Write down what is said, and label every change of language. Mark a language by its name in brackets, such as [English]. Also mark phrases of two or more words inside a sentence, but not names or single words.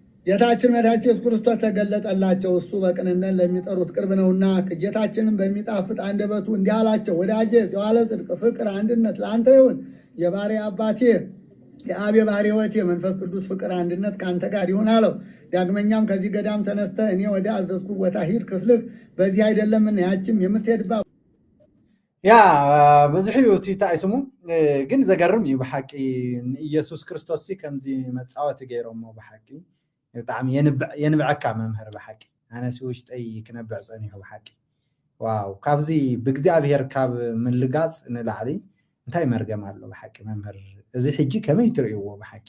[Amharic] ጌታችን መድኃኒታችን ኢየሱስ ክርስቶስ ተገለጠላቸው። እሱ በቅንነት ለሚጠሩት ቅርብ ነውና ጌታችንን በሚጣፍጥ አንደበቱ እንዲህ አላቸው፣ ወዳጄ የዋለ ጽድቅ፣ ፍቅር፣ አንድነት ለአንተ ይሁን። የባሕርይ አባቴ የአብ የባሕርይ ሕይወቴ መንፈስ ቅዱስ ፍቅር አንድነት ከአንተ ጋር ይሁን አለው። ዳግመኛም ከዚህ ገዳም ተነስተ እኔ ወደ አዘዝኩ ቦታ ሂድ፣ ክፍልህ በዚህ አይደለምና ያችም የምትሄድባት [Tigrinya] ያ ብዙሕ እዩ እቲ ታይስሙ ግን ዘገርም እዩ ብሓቂ ንኢየሱስ ክርስቶስ ከምዚ መፃወቲ ገይሮሞ ብሓቂ ብጣዕሚ የንብዐካ መምህር ብሓቂ ኣነሲ ውሽጠይ ክነብዕ ፀኒሑ ብሓቂ ዋው ካብዚ ብእግዚአብሔር ካብ ምልጋፅ ንላዕሊ እንታይ መርገም ኣሎ ብሓቂ መምህር እዚ ሕጂ ከመይ ትርእይዎ ብሓቂ